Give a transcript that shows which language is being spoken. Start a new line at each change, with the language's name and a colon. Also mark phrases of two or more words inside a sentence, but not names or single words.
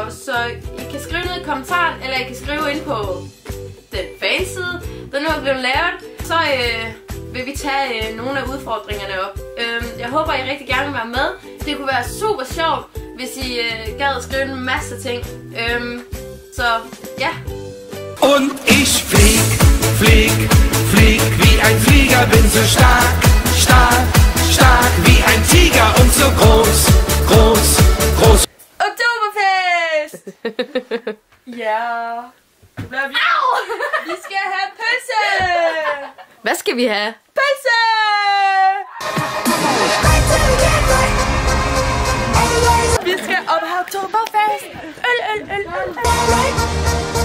Danish: Så I kan skrive ned i kommentaren, eller I kan skrive ind på den fanside, der nu er blevet lavet. Så vil vi tage nogle af udfordringerne op. Jeg håber, I rigtig gerne vil være med. Det kunne være super sjovt, hvis I gad at skrive en masse ting. Så ja.
German: Und ich flieg, flieg, flieg wie ein Flieger, bin so stark, stark, stark wie ein Tiger und so groß, groß, groß.
Danish: Oktoberfest! Ja. Vi skal have pølse! Hvad skal vi have? Pølse! Vi skal op have oktoberfest! Øl, øl, øl, øl, øl.